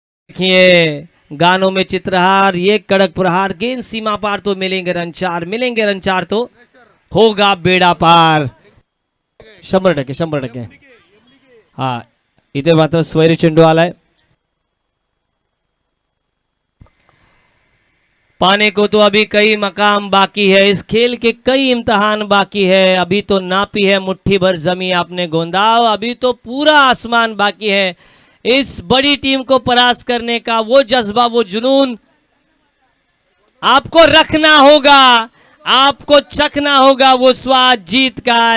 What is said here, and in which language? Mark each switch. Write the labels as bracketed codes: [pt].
[hi] देखिए गानों में चित्रहार, ये कड़क प्रहार, गेंद सीमा पार, तो मिलेंगे रन 4, मिलेंगे रन 4 तो होगा बेड़ा पार। 100%, 100%। [mr] हा, इथे मात्र स्वैरी चेंडू आलाय। [hi] पाने को तो अभी कई मकाम बाकी है, इस खेल के कई इम्तिहान बाकी है। अभी तो नापी है मुट्ठी भर जमी आपने गोंदाव, अभी तो पूरा आसमान बाकी है। इस बड़ी टीम को परास्त करने का वो जज्बा, वो जुनून आपको रखना होगा, आपको चखना होगा वो स्वाद जीत का।